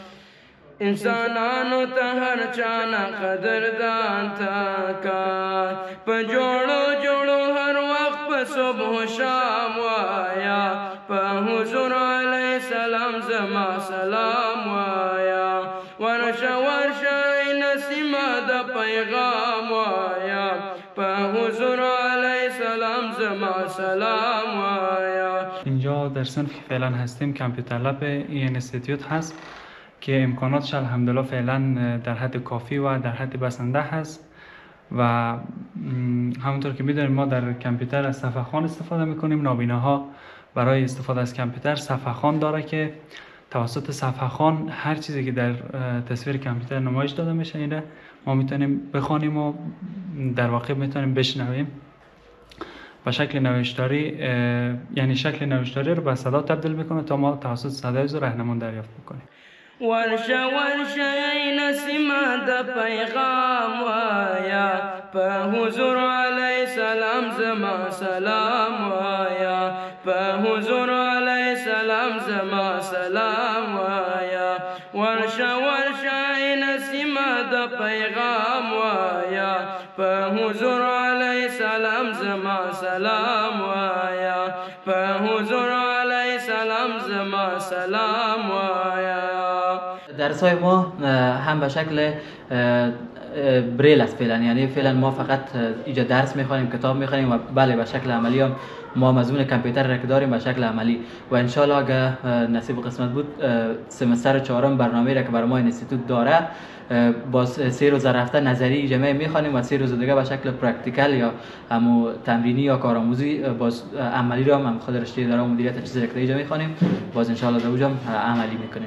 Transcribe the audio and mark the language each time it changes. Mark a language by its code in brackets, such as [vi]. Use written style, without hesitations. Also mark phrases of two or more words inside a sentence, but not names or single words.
[ps] انسانانو ته هر چانا قدردان تاکا په جوړو جوړو هر وخت په صبح و شام وایا په حضور علیه سلام زما سلام وایا ورشا این سیما دا پیغام وایا په حضور علیه سلام زما سلام وایا. [fa] اینجا در صنف که فعلا هستیم کامپیوتر لب این انستیتوت هست که امکاناتش الحمدلله فعلا در حد کافی و در حد بسنده هست و همونطور که میدونیم ما در کامپیوتر از صفحه خوان استفاده میکنیم. نابیناها برای استفاده از کامپیوتر صفحه خوان داره که توسط صفحه خوان هر چیزی که در تصویر کامپیوتر نمایش داده میشه اینه ما میتونیم بخوانیم و در واقع میتونیم بشنویم و شکل نوشتاری، یعنی شکل نوشتاری رو به صدا تبدیل میکنه تا ما توسط صدای زو راهنمون دریافت بکنیم. [ps] ورشا این سیما دا پیغام وایا په حضور علیه سلام السلام زما سلام وایا په حضور علیه السلام زما سلام وایا ورشه نسیمه د پیغام وایا په حضور علیه السلام زما سلام وایا په حضور علیه السلام زما سلام وایا. [fa] درس‌های ما هم به شکل بریل است فعلا، یعنی فعلا ما فقط اینجا درس میخوانیم، کتاب میخوانیم و بله به شکل عملی هم ما مضمون کامپیوتر را که داریم به شکل عملی و انشالله اگه نصیب و قسمت بود سمستر 4 برنامه را که برای ما اینستیتوت داره با 3 روز رفته نظری جمعی میخوانیم و 3 روز دیگه به شکل پرکتیکال یا همو تمرینی یا کارآموزی باز عملی را هم خود رشته اداره و مدیریت تجهیزات الکتریکی میخوانیم، باز انشالله در اونجا عملی میکنیم.